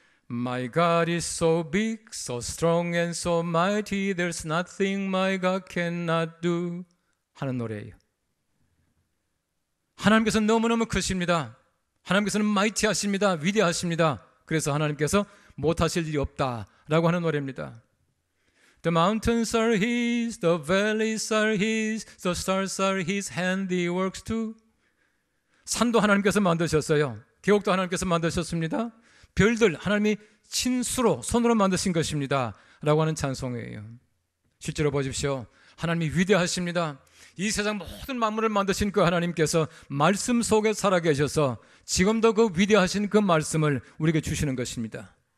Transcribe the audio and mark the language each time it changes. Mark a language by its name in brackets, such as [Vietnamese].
[English] My God is so big, so strong and so mighty, there's nothing my God cannot do [Korean] 하는 노래예요. 하나님께서는 너무너무 크십니다. 하나님께서는 마이티하십니다. 위대하십니다. 그래서 하나님께서 못하실 일이 없다라고 하는 노래입니다. [English] The mountains are His, the valleys are His, the stars are His handiworks too. [Korean] 산도 하나님께서 만드셨어요. 계곡도 하나님께서 만드셨습니다. 별들 하나님이 친수로 손으로 만드신 것입니다 라고 하는 찬송이에요. 실제로 보십시오. 하나님이 위대하십니다. 이 세상 모든 만물을 만드신 그 하나님께서 말씀 속에 살아계셔서 지금도 그 위대하신 그 말씀을 우리에게 주시는 것입니다.